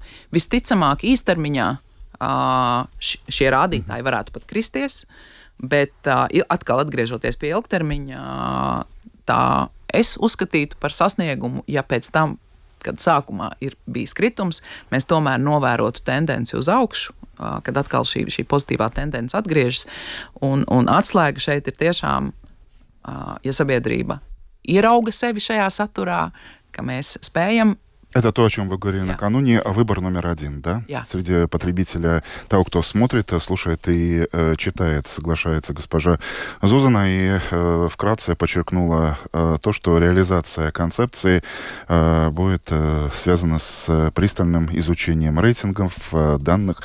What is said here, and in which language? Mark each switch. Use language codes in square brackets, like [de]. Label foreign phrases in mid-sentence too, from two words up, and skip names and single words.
[lv] Visticamāk, īstermiņā šie rādītāji varētu pat kristies, bet atkal atgriežoties pie ilgtermiņa, tā es uzskatītu par sasniegumu, ja pēc tam, kad sākumā ir bijis kritums, mēs tomēr novērotu tendenci uz augšu, kad atkal šī pozitīvā tendence atgriežas. Un atslēga šeit ir tiešām, ja sabiedrība ierauga sevi šajā saturā, ka mēs spējam. [ru] Это то, о чем вы говорили накануне, выбор номер один, да? Среди потребителя, того, кто смотрит, слушает и читает, соглашается госпожа Зузана, и вкратце подчеркнула то, что реализация концепции будет связана с пристальным изучением рейтингов, данных.